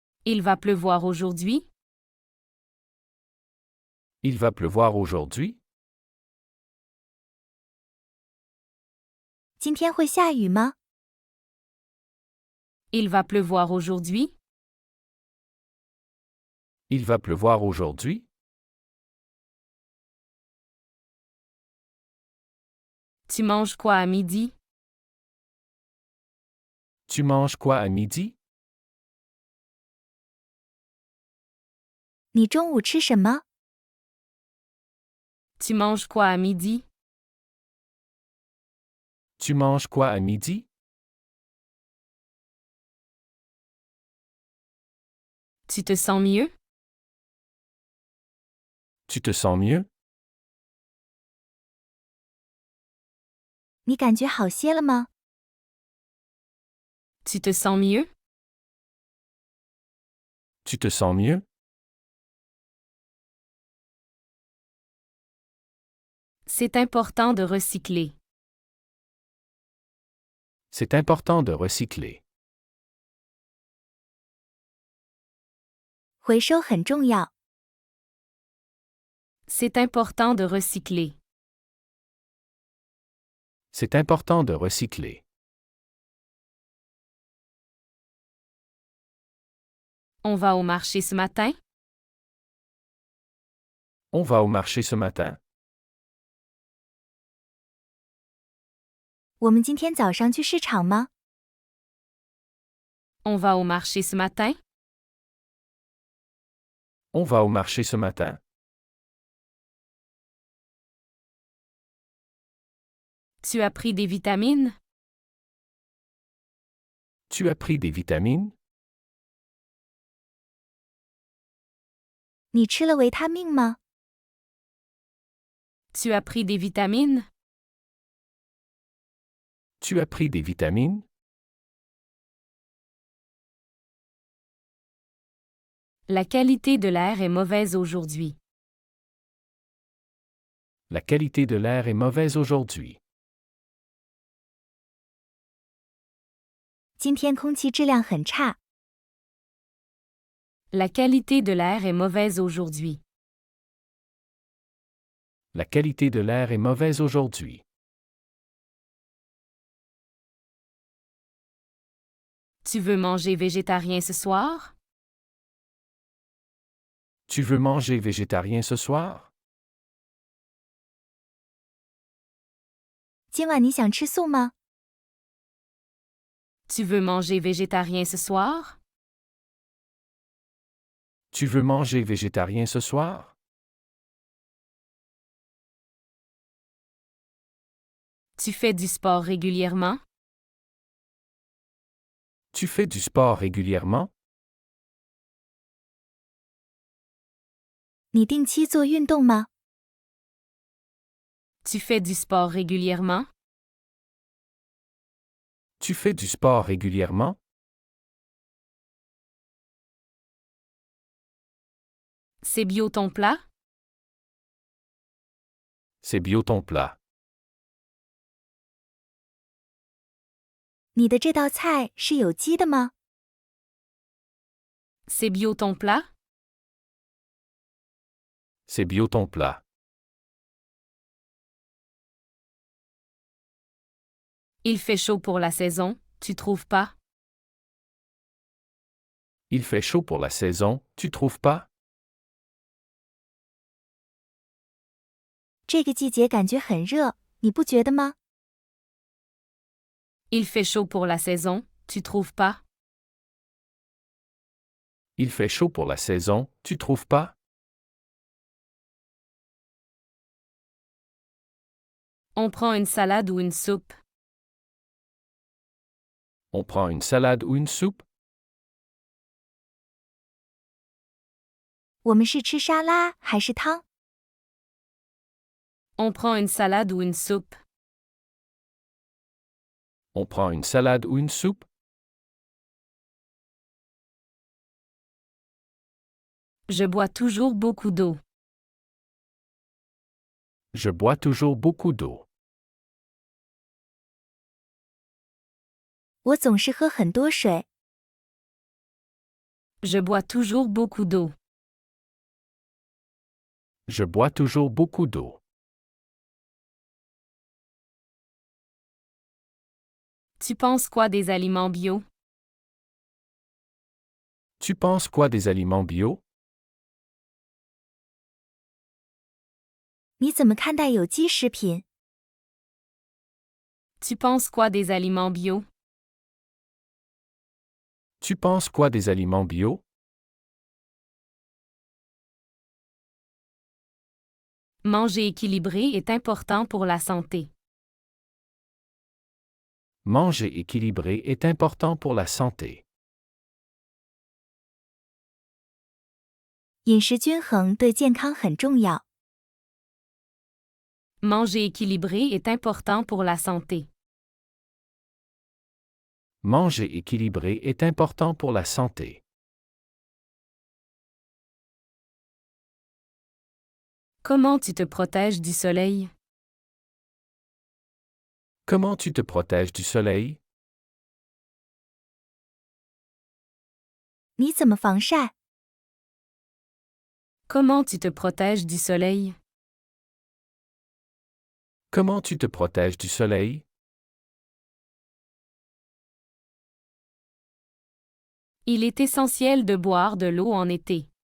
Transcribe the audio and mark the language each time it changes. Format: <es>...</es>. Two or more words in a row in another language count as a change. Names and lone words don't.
<fr>Il va pleuvoir aujourd'hui? Il va pleuvoir aujourd'hui?</fr> <zh>今天会下雨吗？</zh> <fr>Il va pleuvoir aujourd'hui? Il va pleuvoir aujourd'hui? Tu manges quoi à midi? Tu manges quoi à midi?</fr> <zh>你中午吃什么？</zh> <fr>Tu manges quoi à midi? Tu manges quoi à midi? Tu te sens mieux? Tu te sens mieux?</fr> <zh>你感觉好些了吗？</zh> <fr>Tu te sens mieux? Tu te sens mieux? C'est important de recycler. C'est important de recycler.</fr> <zh>回收很重要。</zh> <fr>C'est important de recycler. C'est important de recycler. On va au marché ce matin? On va au marché ce matin.</fr> <zh>我们今天早上去市场吗？</zh> <fr>On va au marché ce matin? On va au marché ce matin. Tu as pris des vitamines? Tu as pris des vitamines?</fr> <zh>你吃了维他命吗？</zh> <fr>Tu as pris des vitamines? Tu as pris des vitamines? La qualité de l'air est mauvaise aujourd'hui. La qualité de l'air est mauvaise aujourd'hui.</fr> <zh>今天空气质量很差。</zh> <fr>La qualité de l'air est mauvaise aujourd'hui. La qualité de l'air est mauvaise aujourd'hui. Tu veux manger végétarien ce soir? Tu veux manger végétarien ce soir?</fr> <zh>今晚你想吃素吗？</zh> <fr>Tu veux manger végétarien ce soir? Tu veux manger végétarien ce soir? Tu fais du sport régulièrement? Tu fais du sport régulièrement?</fr> <zh>你定期做运动吗？</zh> <fr>Tu fais du sport régulièrement? Tu fais du sport régulièrement? C'est bio ton plat? C'est bio ton plat.</fr> <zh>你的这道菜是有机的吗？</zh> <fr>C'est bio ton plat? C'est bio ton plat. Il fait chaud pour la saison, tu trouves pas? Il fait chaud pour la saison, tu trouves pas?</fr> <zh>这个季节感觉很热，你不觉得吗？</zh> <fr>Il fait chaud pour la saison, tu trouves pas? Il fait chaud pour la saison, tu trouves pas? On prend une salade ou une soupe? On prend une salade ou une soupe?</fr> <zh>我们是吃沙拉还是汤？</zh> <fr>On prend une salade ou une soupe? On prend une salade ou une soupe? Je bois toujours beaucoup d'eau. Je bois toujours beaucoup d'eau.</fr> <zh>我总是喝很多水。</zh> <fr>Je bois toujours beaucoup d'eau. Je bois toujours beaucoup d'eau. Tu penses quoi des aliments bio? Tu penses quoi des aliments bio?</fr> <zh>你怎么看待有机食品？</zh> <fr>Tu penses quoi des aliments bio? Tu penses quoi des aliments bio? Manger équilibré est important pour la santé. Manger équilibré est important pour la santé.</fr> <zh>饮食均衡对健康很重要。</zh> <fr>Manger équilibré est important pour la santé. Manger équilibré est important pour la santé. Comment tu te protèges du soleil? Comment tu te protèges du soleil?</fr> <zh>你怎么防晒？</zh> <fr>Comment tu te protèges du soleil? Comment tu te protèges du soleil? Il est essentiel de boire de l'eau en été.</fr>